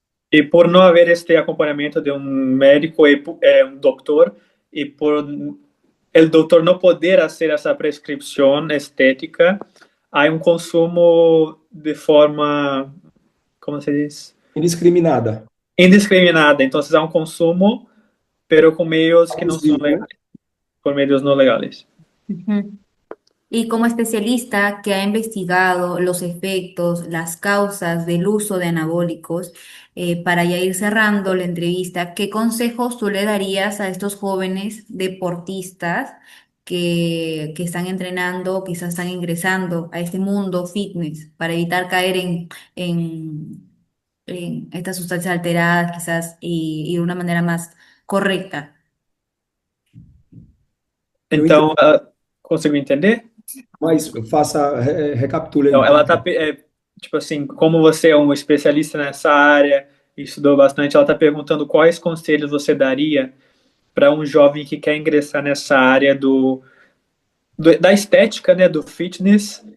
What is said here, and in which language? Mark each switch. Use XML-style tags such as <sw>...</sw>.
<pt>E por não haver este acompanhamento de um médico e um doutor, e por o doutor não poder fazer essa prescrição estética, há um consumo de forma, como se diz? Indiscriminada. Indiscriminada. Então, há um consumo, pero com meios que não são Abusivo, né? legais, por meios não legais. Ujú.</pt> <es>Y como especialista que ha investigado los efectos, las causas del uso de anabólicos, para ya ir cerrando la entrevista, ¿qué consejos tú le darías a estos jóvenes deportistas que están entrenando, quizás están ingresando a este mundo fitness para evitar caer en estas sustancias alteradas, quizás, y de una manera más correcta?</es> <pt>Eu entendo, Então, conseguiu entender? mas faça, recapitule Então, aí. ela tá, tipo assim, como você é um especialista nessa área, estudou bastante, ela está perguntando quais conselhos você daria para um jovem que quer ingressar nessa área da estética, né, do fitness.</pt>